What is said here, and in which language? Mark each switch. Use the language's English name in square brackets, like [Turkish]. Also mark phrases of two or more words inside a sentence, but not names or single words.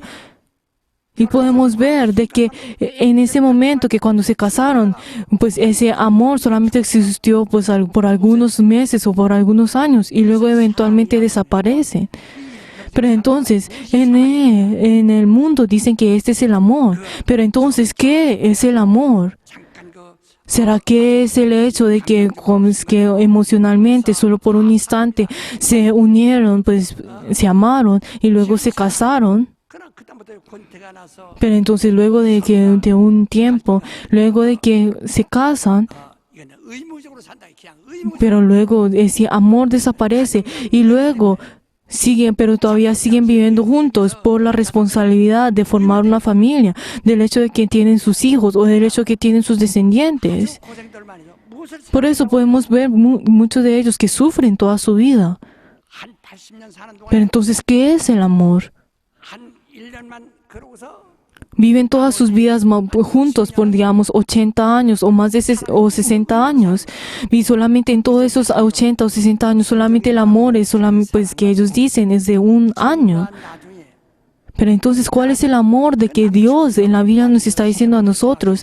[Spanish] Y podemos ver de que en ese momento que cuando se casaron, pues ese amor solamente existió pues por algunos meses o por algunos años y luego eventualmente desaparece. Pero entonces en el mundo dicen que este es el amor. Pero entonces, ¿qué es el amor? [Korean] 잠깐 그 [Spanish] ¿Será que es el hecho de que emocionalmente, solo por un instante, se unieron, pues se amaron y luego se casaron? [Korean] 그러나 그다음부터 권태가 나서 [Spanish] Pero entonces luego de un tiempo, luego de que se casan, [Korean] 이거는 의무적으로 산다. 그냥 의무 [Spanish] pero luego ese amor desaparece y luego pero todavía siguen viviendo juntos por la responsabilidad de formar una familia, del hecho de que tienen sus hijos o del hecho de que tienen sus descendientes. [Korean] 고생들 많이 해서 무엇을 [Spanish] Por eso podemos ver muchos de ellos que sufren toda su vida. [Korean] 한 80년 사는 [Spanish] Pero [Korean] 동안 [Spanish] entonces, ¿qué es el amor? [Korean] 한 1년만 그러고서 [Spanish] Viven todas sus vidas juntos por, digamos, 80 años o más o 60 años. Y solamente en todos esos 80 o 60 años, solamente el amor es solamente, pues, que ellos dicen es de un año. [Korean] 나중에 [Spanish] Pero entonces, ¿cuál es el amor de que Dios en la Biblia nos está diciendo a nosotros?